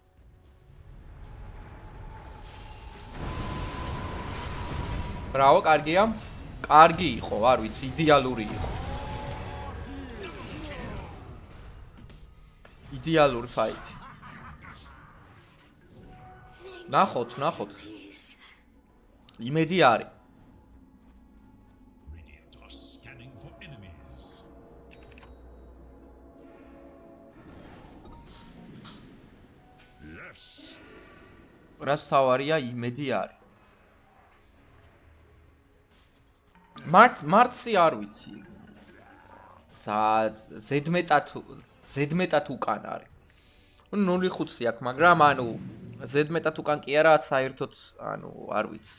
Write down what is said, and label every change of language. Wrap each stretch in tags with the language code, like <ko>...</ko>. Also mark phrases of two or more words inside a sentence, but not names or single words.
<ka>ბრავო, კარგია. კარგი იყო, არ ვიცი, იდეალური იყო. იდეალური ფაიტი. ნახოთ. იმედი არის.</ka> <en>Radiant are scanning for enemies.</en> <ka>Yes. რაც თავარია იმედი არის. მარტსი არ ვიცი. ზედმეტად უკან არის. 0.5 აქვს, მაგრამ ანუ ზედმეტად უკან კი არა, საერთოდ, ანუ, არ ვიცი.</ka>